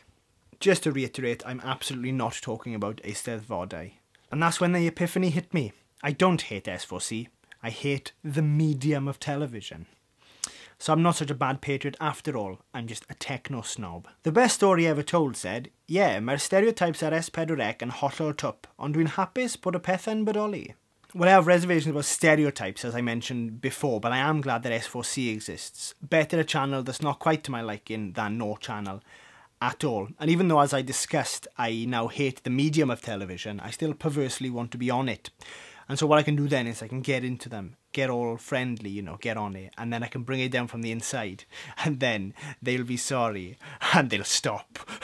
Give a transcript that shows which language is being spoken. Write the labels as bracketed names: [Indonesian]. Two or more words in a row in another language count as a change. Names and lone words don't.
[English] Just to reiterate, I'm absolutely not talking about Eisteddfodau. And that's when the epiphany hit me. I don't hate S4C, I hate the medium of television. So I'm not such a bad patriot after all, I'm just a techno-snob. The best story ever told said, "Yeah, [Welsh] mae'r stereotypes ar S4C yn hollol twp, ond dwi'n hapus bod y pethau'n bodoli." [English] Well, I have reservations about stereotypes, as I mentioned before, but I am glad that S4C exists. Better a channel that's not quite to my liking than no channel at all. And even though, as I discussed, I now hate the medium of television, I still perversely want to be on it. And so what I can do then is I can get into them, get all friendly, you know, get on it, and then I can bring it down from the inside, and then they'll be sorry, and they'll stop.